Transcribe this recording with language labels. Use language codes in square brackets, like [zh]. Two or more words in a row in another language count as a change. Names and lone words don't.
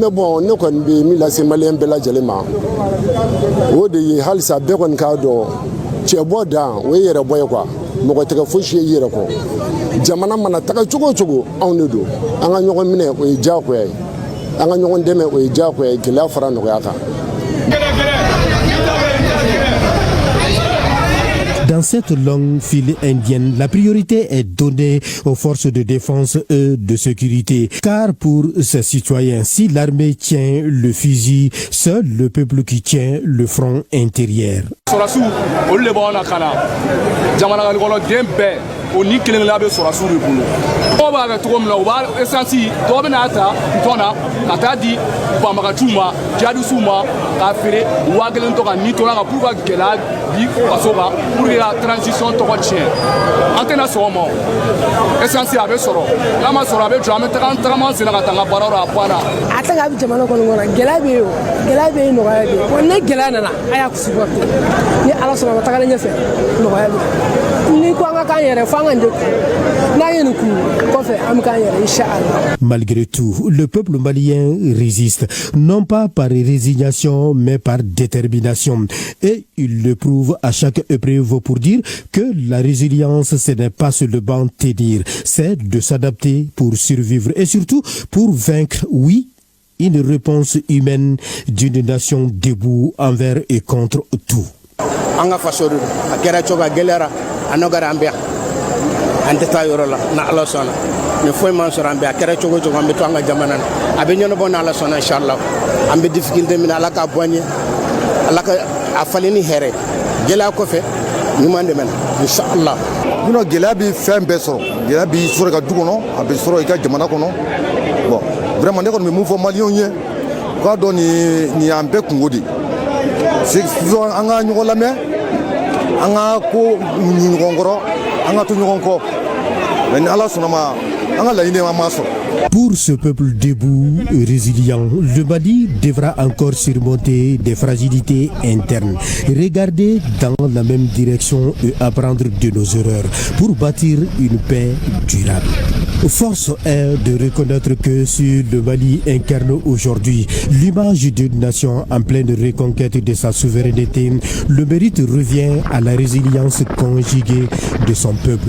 [bm] mais bon ne kɔni bɛ min lase maliyɛn bɛɛ lajɛlen ma o de ye halisa bɛɛ kɔni k'a dɔn cɛ bɔ dan o ye yɛrɛ bɔ ye quoi mɔgɔ tɛgɛ fosi ye i yɛrɛ kɔ jamana mana taga cogo cogo anw de don an ka ɲɔgɔn minɛ o ye diyagoya ye an ka ɲɔgɔn dɛmɛ o ye diyagoya ye gɛlɛya fara nɔgɔya kan. [fr] Dans cette longue file indienne, la priorité est donnée aux forces de défense et de sécurité. Car pour ces citoyens, si l'armée tient le fusil, seul le peuple qui tient le front intérieur. [bm] O ni kelen la bɛ sɔrɔ su de bolo dɔw b'a kɛ cogo min na u b'a esansi dɔw bɛ n'a ta bitɔn na ka taa di banbagaciw ma jihadisiw ma k'a feere 1000 tɔ kan ni tora kan pour ka gɛlɛya di faso kan [fr] pour que la transition [bm] tɔgɔ tiɲɛ an tɛna sɔn o ma esansi a bɛ sɔrɔ n'a ma sɔrɔ a bɛ jɔ an bɛ tagama sen na ka taa n ka baaraw la a banna. a tɛ ka jamana kɔnɔ gɛlɛya bɛ yen o gɛlɛya bɛ yen nɔgɔya bɛ yen wa ni gɛlɛya nana a y'a supporter ni ala sɔnna ma tagalen ɲɛfɛ nɔgɔya bɛ yen ni ko an ka k'an yɛrɛ fɔ. [fr] Malgré tout, le peuple malien résiste, non pas par résignation, mais par détermination. Et il le prouve à chaque épreuve pour dire que la résilience, ce n'est pas seulement tenir, c'est de s'adapter pour survivre et surtout pour vaincre, oui, une réponse humaine d'une nation debout envers et contre tout. [bm] an tɛ taa yɔrɔ la na ala sɔnna ni foyi man sɔrɔ an bɛ a kɛra cogo o cogo an bɛ to an ka jamana na a bɛ ɲɛnabɔ ni ala sɔnna inshallah an bɛ difficulté min na ala k'a bɔ an ye ala ka a falen ni hɛrɛ gɛlɛya kɔfɛ ɲuman dɛmɛ na inshallah. Munna gɛlɛya bɛ fɛn bɛɛ sɔrɔ gɛlɛya bɛ sɔrɔ i ka du kɔnɔ a bɛ sɔrɔ i ka jamana kɔnɔ [fr] bon vraiment [bm] ne kɔni bɛ mun fɔ maliyɛnw ye u k'a dɔn nin y'an bɛɛ kungo de c'est an ka ɲɔgɔn lamɛn an ka ko ɲi ɲɔgɔn kɔrɔ an ka to ɲɔgɔn kɔ mais ni ala sɔnna ma an ka laɲini an m'a sɔrɔ. [fr] Pour ce peuple debout et résilient, le Mali devra encore surmonter des fragilités internes, regarder dans la même direction et apprendre de nos erreurs pour bâtir une paix durable. Force est de reconnaître que si le Mali incarne aujourd'hui l'image d'une nation en pleine reconquête de sa souveraineté, le mérite revient à la résilience conjuguée de son peuple.